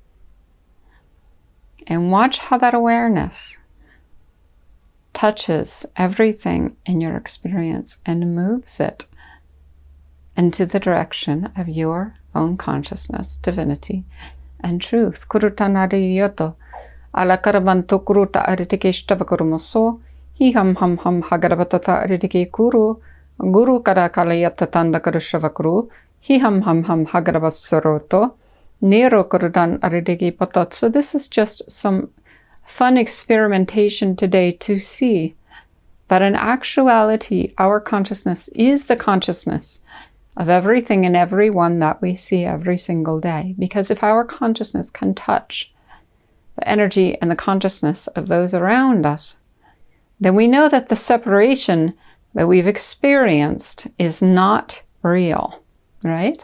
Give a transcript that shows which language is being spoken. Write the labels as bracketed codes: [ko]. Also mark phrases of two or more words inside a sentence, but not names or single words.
[en] And watch how that awareness touches everything in your experience and moves it into the direction of your own consciousness, divinity, and truth. Kurutanariyoto. Alakarabanto kuruta aritikishtavakurumoso. Hi ham ham ham hagarabatata aritiki kuru. Guru karakalayata tandakarushavakuru. Hi ham ham ham hagarabasoroto. Nero kurudan aritiki patat. So this is just some fun experimentation today to see that in actuality our consciousness is the consciousness of everything and everyone that we see every single day. Because if our consciousness can touch the energy and the consciousness of those around us, then we know that the separation that we've experienced is not real, right?